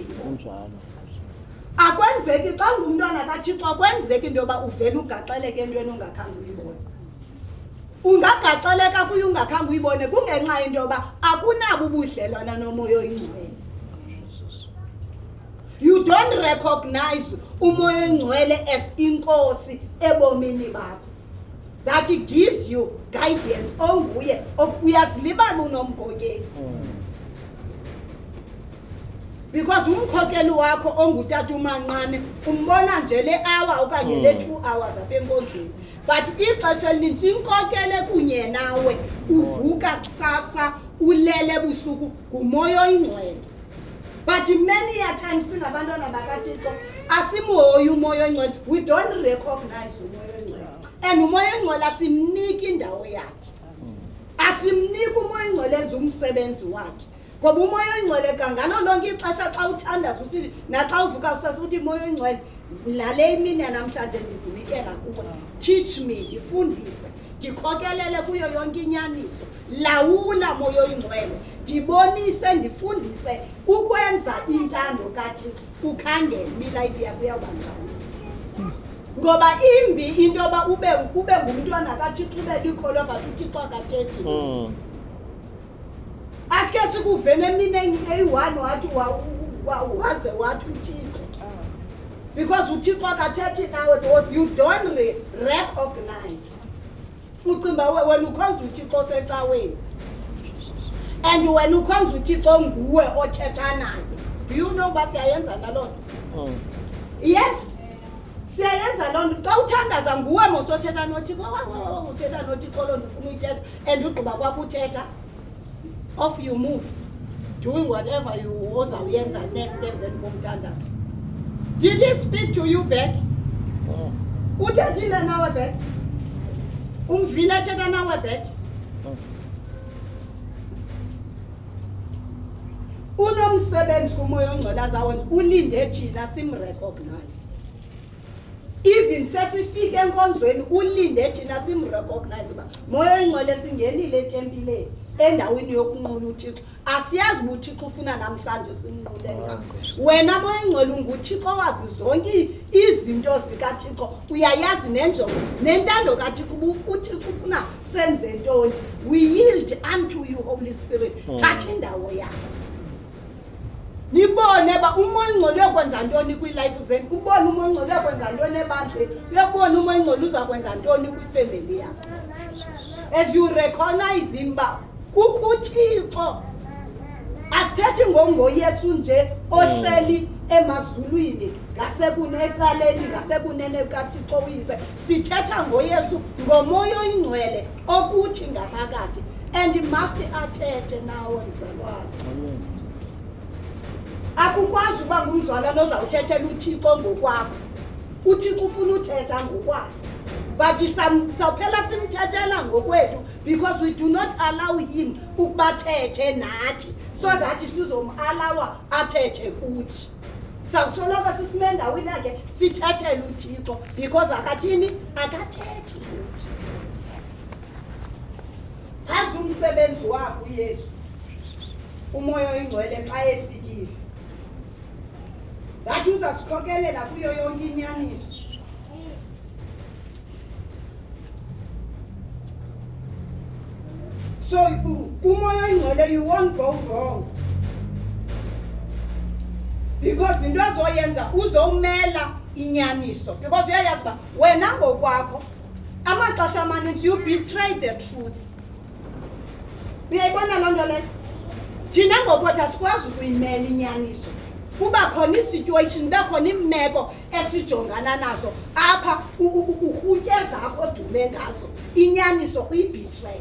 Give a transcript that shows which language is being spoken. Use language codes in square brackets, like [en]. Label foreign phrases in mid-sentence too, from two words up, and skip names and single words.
[xh] kunjalo akwenzeki xa ngumntwana kaThixo akwenzeki into yoba uvele ugaxeleke entweni ongakhange uyibone ungagaxeleka kuyo ungakhange uyibone kungenxa into yoba akunabo ubudlelwana nomoya oyingcwele. [en] You don't recognize [xh] umoya oyingcwele as inkosi ebomini bakho [en] that it gives you guidance [xh] onguye uyazilibala unomkhokeli because umkhokeli wakho ongutata umanqane umbona nje le hour okanye le 2 hours apha enkonzweni but ixesha elininzi inkokele kunye nawe uvuka kusasa ulele ebusuku ngumoya oyingcwele. [en] But many a times [xh] singabantwana bakaThixo asimhoyi umoya oyingcwele [en] we don't recognize [xh] umoya oyingcwele and umoya oyingcwele asimniki indawo yakhe asimniki umoya oyingcwele enza umsebenzi wakhe ngoba umoya oyingcwele kangalo lonke ixesha xa uthandaza usithi naxa uvuka kusasa uthi umoya oyingcwele lale imini yanamhlanje ndizinikela kuwe [en] teach me [xh] ndifundise ndikhokelele kuyo yonke inyaniso lawula moya oyingcwele ndibonise ndifundise ukwenza intando kaThixo ukhangele ilife yakho uyawuba njani ngoba imbi into yoba ube ngumntwana kaThixo ube likholwa but uThixo akathethi aske sikuvene emini eyi-1 wathi waze wathi uThixo because uThixo akathethi nawe [en] because you don't recognize [xh] ucimba wena ukhonza uThixo secaweni and wena ukhonza uThixo nguwe othetha naye. [en] Do you know [xh] uba siyayenza naloo nto? Yes siyayenza loo nto xa uthandaza nguwe mosothetha noThixo uthetha noThixo loo nto ufuna uyithetha and ugqiba kwakho uthetha [en] off you move doing whatever you [xh] ozawuyenza next emveni komthandazo. [en] Did he speak to you back? [xh] Uthethile nawe back? Umvile ethetha nawe back? Unomsebenzi kumoya oyingcwele azawenza ulinde thina simrecognize. Even sesifike enkonzweni ulinde thina simrecognize ba moya oyingcwele singenile etempileni endaweni yokunqula uThixo asiyazi uThixo ufuna namhlanje simnqule ngapha wena moya oyingcwele unguThixo wazi zonke izinto zikaThixo uyayazi nenjongo nentando kaThixo uThixo ufuna senze ntoni [en] we yield unto you Holy Spirit [xh] thatha indawo yakho nibone ba umoya oyingcwele uyakwenza ntoni kwi-life zenu ubone umoya oyingcwele uyakwenza ntoni ebandleni uyabona umoya oyingcwele uzakwenza ntoni kwifemeli yakho [en] as you recognize him [xh] ba kukho uThixo asithethi ngoYesu nje ohleli emazulwini ngasekunecaleni ngasekunene kaThixo uyise sithetha ngoYesu ngomoya oyingcwele okuthi ngaphakathi [en] and must [xh] athethe nawe mzalwane akukwazi uba ngumzalwane ozawuthethela uThixo ngokwakho uThixo ufuna uthetha ngokwakhe but sawuphela simthethela ngokwethu [en] because we do not allow him [xh] ukubathethe nathi [en] so that [xh] sizomalawa athethe kuthi sawusoloko sisime endaweni yakhe sithethele uThixo because akathini akathethi kuthi chaza umsebenzi wakho uYesu umoya oyingcwele xa efikile that uzasikhokelela kuyo yonke inyaniso. So umoya oyingcwele [en] you won't go wrong because [xh] into azoyenza uzomela inyaniso, because uyayazi uba wena ngokwakho amaxesha amaninzi [en] you betray the truth. [xh] Uyayibona loo nto leyo? Thina ngokotha sikwazi ukuyimela inyaniso. Kuba khona isituation, kuba khona imeko esijongana nazo apha urhutyeza akho odume ngazo inyaniso uyibetray.